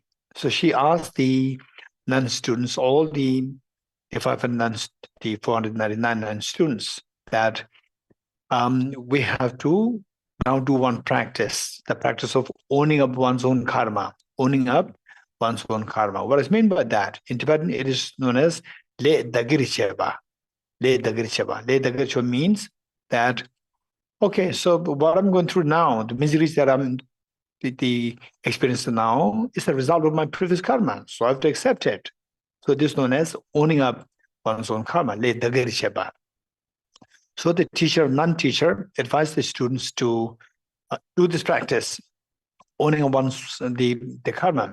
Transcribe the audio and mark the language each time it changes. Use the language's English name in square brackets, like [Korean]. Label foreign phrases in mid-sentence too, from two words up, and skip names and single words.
[English] So she asked the nun students, all the 500 nuns, the 499 nun students, that we have to now do one practice, the practice of owning up one's own karma, owning up one's own karma. What is meant by that? In Tibetan, it is known as [Tibetan] le dagiricheba. Le dagiricheba. Le dagiricheba [English] means that, okay, so what I'm going through now, the miseries that I'm the experience now is the result of my previous karma. So I have to accept it. So this is known as owning up one's own karma, [Tibetan] le dagiricheba. [English] So the teacher, non-teacher, advised the students to do this practice, owning one's the karma.